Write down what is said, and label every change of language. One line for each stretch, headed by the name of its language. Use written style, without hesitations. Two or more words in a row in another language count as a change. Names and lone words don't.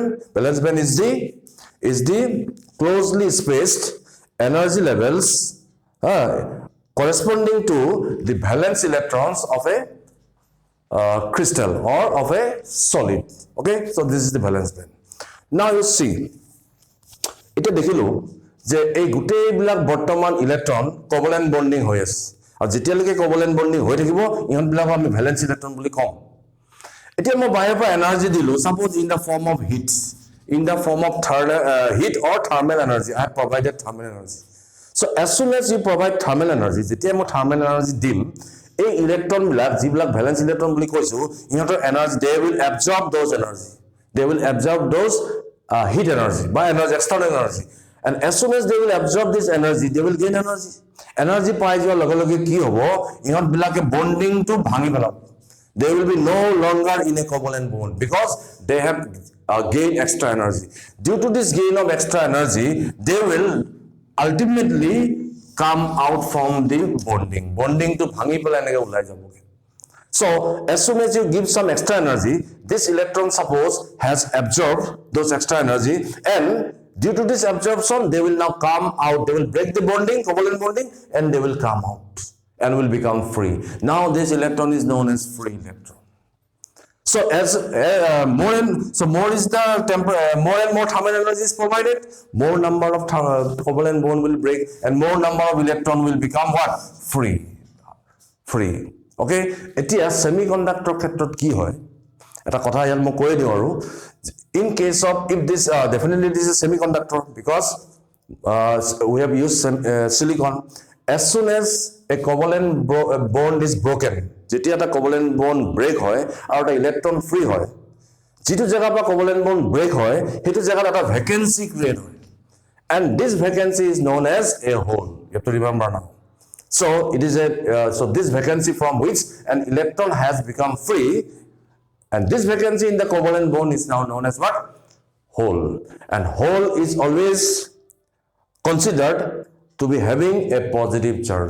English: Valence band is the closely spaced energy levels corresponding to the valence electrons of a crystal or of a solid. Okay? So this is the valence band. Now you see,
Assamese: এটা দেখিলো যে এই গোটেইবিলাক বৰ্তমান ইলেক্ট্ৰন
English: covalent bonding
Assamese: হৈ আছে আৰু যেতিয়ালৈকে
English: covalent bonding
Assamese: হৈ থাকিব ইহঁতবিলাক আমি
English: valence electron
Assamese: বুলি কম এতিয়া মই বাহিৰৰ পৰা এনাৰ্জি দিলো
English: suppose in the form of heat heat or thermal energy. I have provided thermal energy. So as soon as you provide thermal energy,
Assamese: যেতিয়া মই
English: thermal energy
Assamese: দিম এই ইলেক্ট্ৰন বিলাক যিবিলাক
English: valence electron
Assamese: বুলি কৈছো ইহঁতৰ এনাৰ্জি
English: they will absorb those energy. They will absorb those heat energy by energy, external energy. And as soon as they will absorb this energy, they will gain energy.
Assamese: Energy পাই যোৱাৰ লগে লগে কি হ'ব ইহঁত বিলাকে বন্ডিং টু ভাঙি পেলাব.
English: They will be no longer in a covalent bond because they have gained extra energy. Due to this gain of extra energy, they will ultimately come out from the bonding.
Assamese: বণ্ডিংটো ভাঙি পেলাই এনেকৈ ওলাই যাবগৈ.
English: So as soon as you give some extra energy, this electron suppose has absorbed those extra energy, and due to this absorption, they will now come out. They will break the bonding, covalent bonding, and they will come out and will become free. Now this electron is known as free electron. So as more is the more and more thermal energy is provided, more number of covalent bond will break, and more number of electron will become what? Free. Okay?
Assamese: Etia semiconductor ক্ষেত্ৰত কি হয় এটা কথা ইয়াত মই কৈ দিও আৰু
English: in case of if this definitely this is semiconductor because we have used silicon. As soon as a covalent bond is broken,
Assamese: যেতিয়া এটা
English: covalent bond break
Assamese: হয় আৰু এটা
English: electron free
Assamese: হয় যেটো জায়গা পৰা
English: covalent bond break
Assamese: হয় হেতু জায়গাত এটা
English: vacancy create
Assamese: হয়,
English: and this vacancy is known as a hole. You have to remember now. So it is so this vacancy from which an electron has become free, and this vacancy in the covalent bond is now known as what? Hole. And hole is always considered to be having a positive charge.